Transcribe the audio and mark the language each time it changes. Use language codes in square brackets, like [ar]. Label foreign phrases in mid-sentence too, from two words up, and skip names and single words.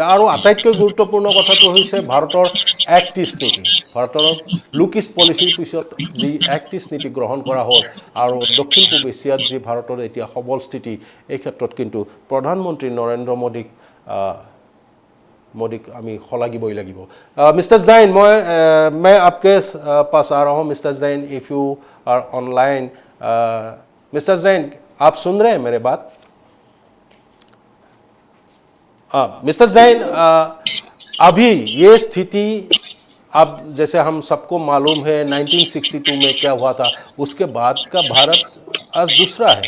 [as] আৰু আটাইতকৈ গুৰুত্বপূৰ্ণ কথাটো হৈছে ভাৰতৰ এক্ট ইষ্ট নীতি, ভাৰতৰ লুক ইষ্ট পলিচিৰ পিছত যি এক্ট ইষ্ট নীতি গ্ৰহণ কৰা হ'ল, আৰু দক্ষিণ পূব এছিয়াত যি ভাৰতৰ এতিয়া সবল স্থিতি, এই ক্ষেত্ৰত কিন্তু প্ৰধানমন্ত্ৰী নৰেন্দ্ৰ मोदी আমি শলাগিবই লাগিব। [hi] मिस्टर जैन, मैं आपके पास आ रहा हूँ। मिस्टर जैन, [en] if you are online, [hi] मिस्टर जैन आप सुन रहे हैं मेरे बात? मिस्टर जैन, अभी ये स्थिति, अब जैसे हम सबको मालूम है 1962 में क्या हुआ था, उसके बाद का भारत आज दूसरा है।